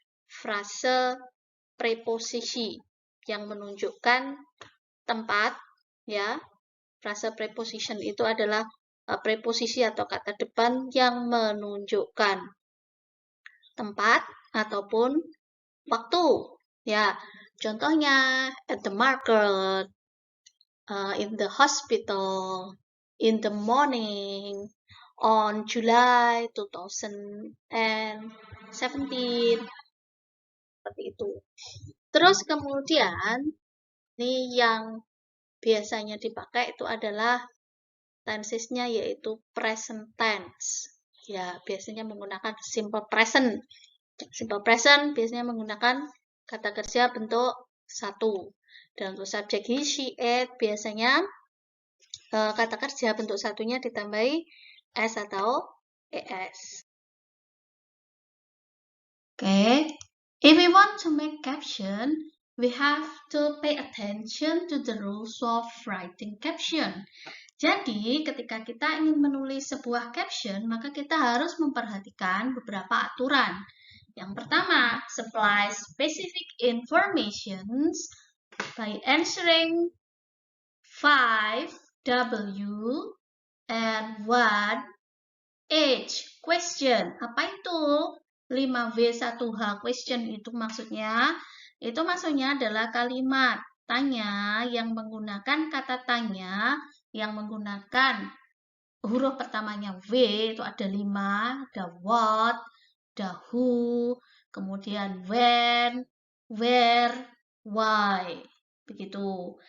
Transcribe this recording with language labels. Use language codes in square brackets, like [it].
[id] Frase preposisi yang menunjukkan tempat, ya. Frase preposition itu adalah preposisi atau kata depan yang menunjukkan tempat ataupun waktu, ya. [en] Contohnya at the market, in the hospital, in the morning, on July 2017, [id] seperti itu. Terus kemudian ini yang biasanya dipakai itu adalah tensesnya yaitu present tense. Ya, biasanya menggunakan simple present. Simple present biasanya menggunakan kata kerja bentuk 1. Dan untuk subjek he, she, it biasanya kata kerja bentuk 1-nya ditambahi s atau es. Okay. [en] If we want to make caption, we have to pay attention to the rules of writing caption. [id] Jadi, ketika kita ingin menulis sebuah caption, maka kita harus memperhatikan beberapa aturan. Yang pertama, [en] supply specific informations by answering 5W and 1H question. [id] Apa itu? 5W1H question itu maksudnya adalah kalimat tanya yang menggunakan kata tanya yang menggunakan huruf pertamanya W, itu ada 5, ada what, ada who, kemudian when, where, why, begitu.